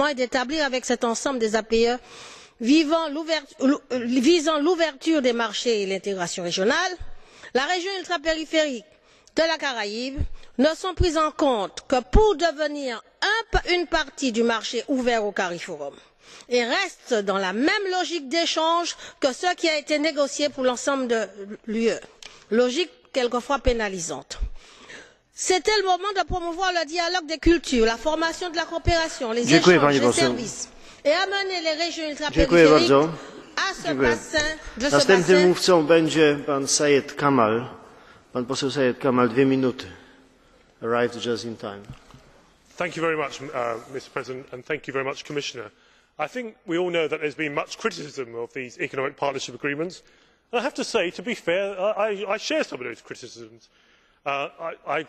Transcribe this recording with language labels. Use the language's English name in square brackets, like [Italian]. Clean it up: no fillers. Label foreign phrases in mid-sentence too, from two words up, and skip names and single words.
[French] et d'établir avec cet ensemble des APE visant l'ouverture des marchés et l'intégration régionale, la région ultrapériphérique de la Caraïbe ne sont prises en compte que pour devenir une partie du marché ouvert au CARIFORUM et restent dans la même logique d'échange que ce qui a été négocié pour l'ensemble de l'UE, logique quelquefois pénalisante. C'était le moment de promouvoir le dialogue des cultures, la formation de la coopération, les échanges, les services et amener les régions ultrapériphériques à ce bassin. [Polish] Następnym mówcą będzie pan Syed Kamal. Pan poseł Syed Kamal, 2 minuty. [English] Arrived just in time. Thank you very much, Mr. President, and thank you very much, Commissioner. I think we all know that there's been much criticism of these economic partnership agreements. And I have to say, to be fair, I share some of those criticisms. I agree